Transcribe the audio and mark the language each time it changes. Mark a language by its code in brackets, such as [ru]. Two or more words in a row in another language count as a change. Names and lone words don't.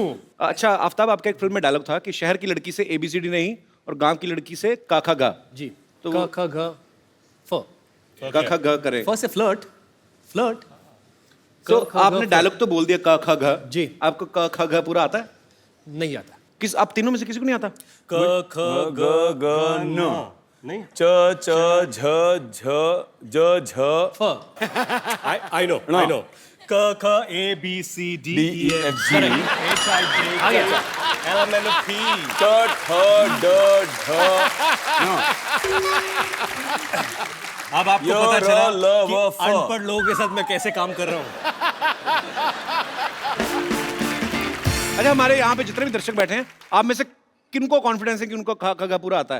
[hi] अच्छा आफ्ताब, आपका एक फिल्म में डायलॉग था कि शहर की लड़की से ABCD नहीं और गांव की लड़की से का खा गा। जी। तो क ख ग फ। का खा गा करे। फ से फ्लर्ट। तो आपने डायलॉग तो बोल दिया का खा गा। जी। आपको का खा गा पूरा आता है? नहीं आता। किस, आप तीनों में से किसी को नहीं आता? क ख ग ग न नहीं, च च झ झ ज झ फ। [en] I know [hi] क ख [en] A B C D E F G H I J K L M N O P [hi] ट ठ ड ढ अब आपको य, पता र, चला ल, कि व, फ। अनपढ़ लोगों के साथ मैं कैसे काम कर रहा हूँ। अच्छा, हमारे यहाँ पे जितने भी दर्शक बैठे हैं, आप में से किनको कॉन्फिडेंस है कि उनको खा खा पूरा आता है?